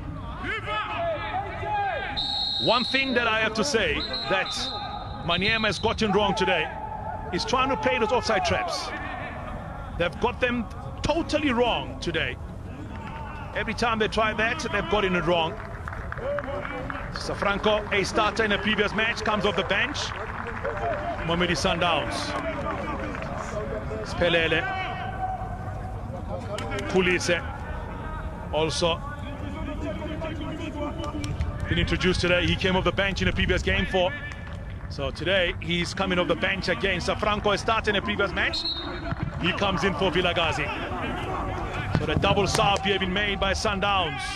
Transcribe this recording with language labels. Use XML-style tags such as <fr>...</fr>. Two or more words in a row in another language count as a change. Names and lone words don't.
<en>One thing that I have to say that Maniema has gotten wrong today is trying to play those offside traps. They've got them totally wrong today. Every time they try that, they've gotten it wrong. Safranco, a starter in a previous match, comes off the bench. Mamelodi Sundowns. Spelele. Pulise. Also been introduced today. He came off the bench in a previous game for. So today he's coming off the bench again. Safranco started in a previous match. He comes in for Vilagazi. So the double sub here been made by Sundowns.</en>